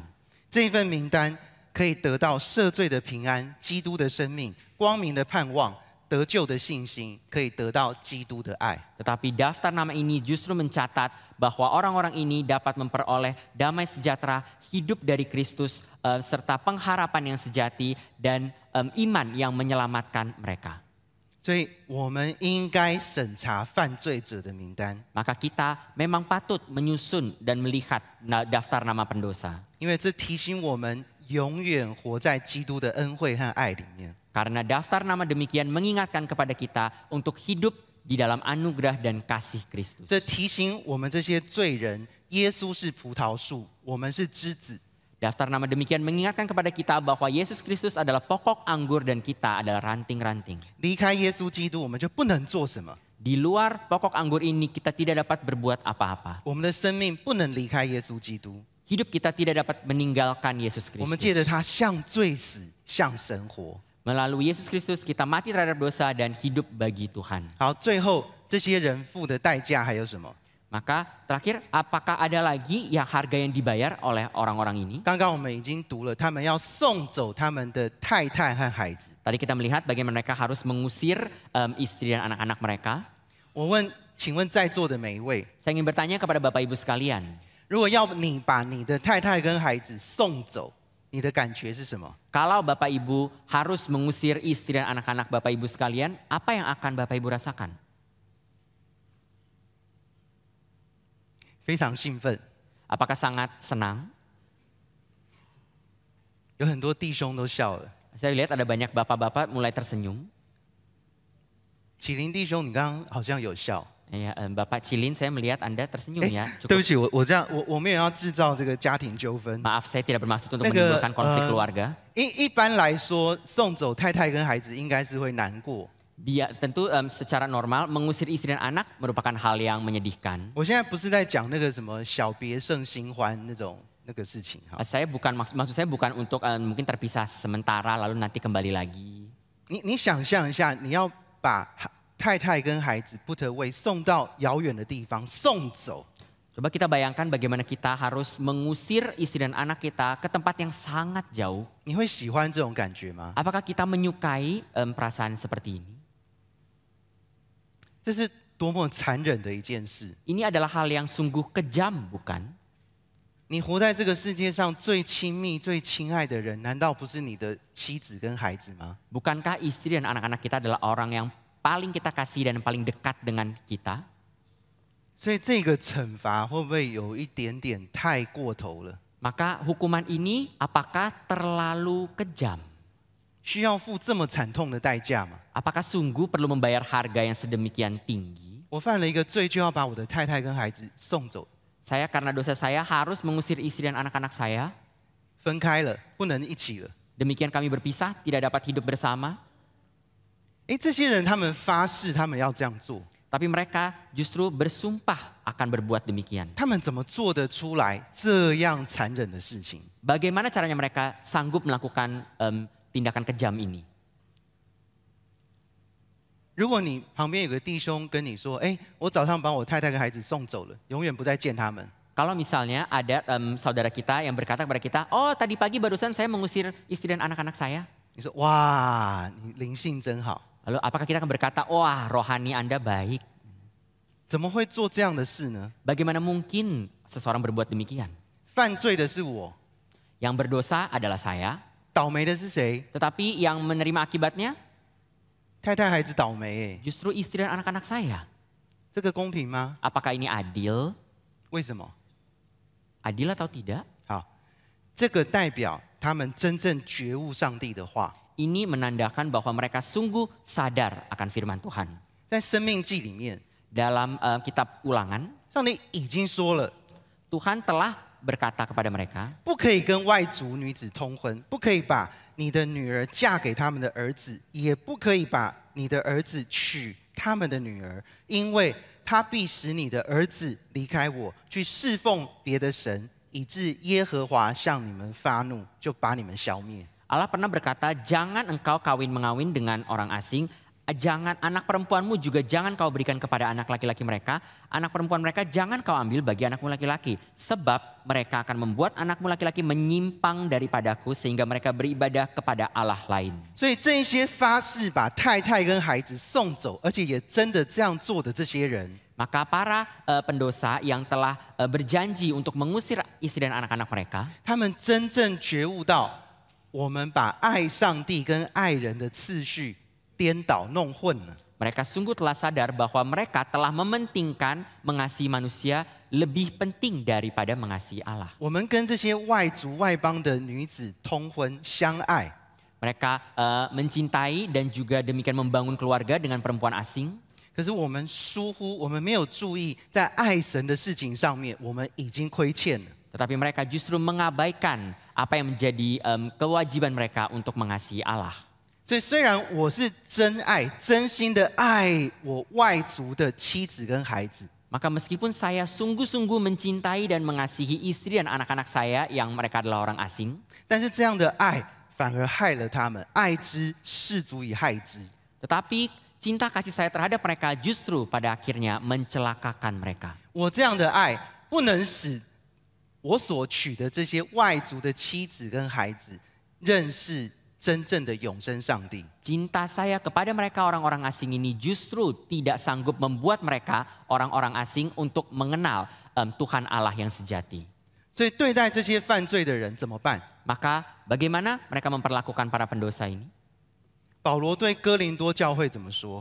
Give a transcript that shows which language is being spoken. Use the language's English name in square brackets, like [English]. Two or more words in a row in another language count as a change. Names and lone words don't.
[Chinese] 这一份名单可以得到赦罪的平安、基督的生命、光明的盼望、得救的信心，可以得到基督的爱。 [Indonesian] Tetapi daftar nama ini justru mencatat bahwa orang-orang ini dapat memperoleh damai sejahtera, hidup dari Kristus, serta pengharapan yang sejati dan iman yang menyelamatkan mereka. [Chinese] 所以我们应该审查犯罪者的名单， [Indonesian] Maka kita memang patut menyusun dan melihat daftar nama pendosa. [Chinese] 因为这提醒我们永远活在基督的恩惠和爱里面。 [Indonesian] Karena daftar nama demikian mengingatkan kepada kita untuk hidup di dalam anugerah dan kasih Kristus. [Chinese] 这提醒我们这些罪人，耶稣是葡萄树，我们是枝子。 [Indonesian] Daftar nama demikian mengingatkan kepada kita bahwa Yesus Kristus adalah pokok anggur dan kita adalah ranting-ranting. [Chinese] 离开耶稣基督，我们就不能做什么。 [Indonesian] Di luar pokok anggur ini kita tidak dapat berbuat apa-apa. [Chinese] 我们的生命不能离开耶稣基督。 [Indonesian] Hidup kita tidak dapat meninggalkan Yesus [Chinese] 我们借着 [Indonesian] Kristus. [Chinese] 他向罪死，向神活。 [Indonesian] Melalui Yesus Kristus kita mati terhadap dosa dan hidup bagi Tuhan. [Chinese] 好，最后这些人付的代价还有什么？ [Indonesian] Maka terakhir, apakah ada lagi yang harga yang dibayar oleh orang-orang ini? [Chinese] 刚刚我们已经读了，他们要送走他们的太太和孩子。 [Indonesian] Tadi kita melihat bagaimana mereka harus mengusir istri dan anak-anak mereka. [Chinese] 我问，请问在座的每一位， [Indonesian] Saya ingin bertanya kepada Bapak Ibu sekalian, [Chinese] 如果要你把你的太太跟孩子送走，你的感觉是什么？ [Indonesian] kalau Bapak Ibu harus mengusir istri dan anak-anak Bapak Ibu sekalian, apa yang akan Bapak Ibu rasakan? [Chinese] 非常兴奋， [Indonesian] Apakah sangat senang? [Chinese] 有很多弟兄都笑了。 [Indonesian] Saya lihat ada banyak bapak-bapak mulai tersenyum. [Chinese] 启林弟兄，你刚刚好像有笑。 [Indonesian] Ya, Bapak Cilin, saya melihat Anda tersenyum ya. [Chinese] 对不起，我没有要制造这个家庭纠纷。 [Indonesian] Maaf, saya tidak bermaksud untuk menimbulkan konflik keluarga. [Chinese] 一般来说，送走太太跟孩子应该是会难过。 [Indonesian] Tentu secara normal mengusir istri dan anak merupakan hal yang menyedihkan. [Chinese] 我现在不是在讲那个什么小别胜新欢那个事情哈。 [Indonesian] Saya bukan maksud saya bukan untuk mungkin terpisah sementara lalu nanti kembali lagi. [Chinese] 你想象一下，你要把太太跟孩子 [English] put away [Chinese] 送到遥远的地方送走。 [Indonesian] Coba kita bayangkan bagaimana kita harus mengusir istri dan anak kita ke tempat yang sangat jauh. [Chinese] 你会喜欢这种感觉吗？ [Indonesian] Apakah kita menyukai perasaan seperti ini? [Chinese] 这是多么残忍的一件事！ [Indonesian] Ini adalah hal yang sungguh kejam, bukan? [Chinese] 你活在这个世界上最亲密、最亲爱的人，难道不是你的妻子跟孩子吗？ [Indonesian] Bukankah istri dan anak-anak kita adalah orang yang paling kita kasih dan paling dekat dengan kita? [Chinese] 所以这个惩罚会不会有一点点太过头了？ [Indonesian] Maka hukuman ini apakah terlalu kejam? [Chinese] 需要付这么惨痛的代价吗？ [Indonesian] Apakah sungguh perlu membayar harga yang sedemikian tinggi? [Chinese] 我犯了一个罪，就要把我的太太跟孩子送走， [Indonesian] Saya karena dosa saya harus mengusir istri dan anak-anak saya. [Chinese] 分开了，不能一起了。 [Indonesian] Demikian kami berpisah, tidak dapat hidup bersama. [Chinese] 这些人他们发誓他们要这样做， [Indonesian] Tapi mereka justru bersumpah akan berbuat demikian. [Chinese] 他们怎么做得出来这样残忍的事情？ [Indonesian] Bagaimana caranya mereka sanggup melakukan tindakan kejam ini? [Chinese] 如果你旁边有个弟兄跟你说：“我早上把我太太跟孩子送走了，永远不再见他们。” [Indonesian] Kalau misalnya ada saudara kita yang berkata kepada kita, oh tadi pagi barusan saya mengusir istri dan anak-anak saya. [Chinese] 你说：“哇，你灵性真好， [Indonesian] Lalu apakah kita akan berkata, wah rohani Anda baik? [Chinese] 怎么会做这样的事呢？ [Indonesian] Bagaimana mungkin seseorang berbuat demikian? [Chinese] 犯罪的是我， [Indonesian] Yang berdosa adalah saya, [Chinese] 倒霉的是谁？ [Indonesian] tetapi yang menerima akibatnya [Chinese] 太太孩子倒霉。 [Indonesian] justru istri dan anak-anak saya. [Chinese] 这个公平吗？ [Indonesian] Apakah ini adil? [Chinese] 为什么？ [Indonesian] Adil atau tidak? [Chinese] 好，这个代表他们真正觉悟上帝的话。 [Indonesian] Ini menandakan bahwa mereka sungguh sadar akan firman Tuhan. [Chinese] 在生命记里面， [Indonesian] Dalam kitab ulangan, [Chinese] 上帝已经说了， [Indonesian] Tuhan telah berkata kepada mereka, [Chinese] 不可以跟外族女子通婚，不可以把你的女儿嫁给他们的儿子，也不可以把你的儿子娶他们的女儿，因为他必使你的儿子离开我，去侍奉别的神，以致耶和华向你们发怒，就把你们消灭。 [Indonesian] Allah pernah berkata, jangan engkau kawin-mengawin dengan orang asing, jangan anak perempuanmu juga jangan kau berikan kepada anak laki-laki mereka, anak perempuan mereka jangan kau ambil bagi anakmu laki-laki, sebab mereka akan membuat anakmu laki-laki menyimpang daripadaku sehingga mereka beribadah kepada Allah lain. [Chinese] 所以这一些发誓把太太跟孩子送走，而且也真的这样做的这些人， [Indonesian] Maka para pendosa yang telah berjanji untuk mengusir istri dan anak-anak mereka, [Chinese] 他们真正觉悟到，我们把爱上帝跟爱人的次序颠倒弄混了。 [Indonesian] mereka sungguh telah sadar bahwa mereka telah mementingkan mengasihi manusia lebih penting daripada mengasihi Allah. [Chinese] 我们跟这些外族外邦的女子通婚相爱， [Indonesian] Mereka mencintai dan juga demikian membangun keluarga dengan perempuan asing. [Chinese] 可是我们疏忽，我们没有注意，在爱神的事情上面，我们已经亏欠了。 [Indonesian] Tetapi mereka justru mengabaikan apa yang menjadi kewajiban mereka untuk mengasihi Allah. [Chinese] 所以虽然我是真爱、真心的爱我外族的妻子跟孩子， [Indonesian] Maka meskipun saya sungguh-sungguh mencintai dan mengasihi istri dan anak-anak saya yang mereka adalah orang asing, [Chinese] 但是这样的爱反而害了他们，爱之是足以害之。 [Indonesian] tetapi cinta kasih saya terhadap mereka justru pada akhirnya mencelakakan mereka. [Chinese] 我这样的爱不能使我所娶的这些外族的妻子跟孩子认识真正的永生上帝。 [Indonesian] Cinta saya kepada mereka orang-orang asing ini justru tidak sanggup membuat mereka orang-orang asing untuk mengenal Tuhan Allah yang sejati. [Chinese] 所以对待这些犯罪的人怎么办？ [Indonesian] Maka bagaimana mereka memperlakukan para pendosa ini? [Chinese] 保罗对哥林多教会怎么说？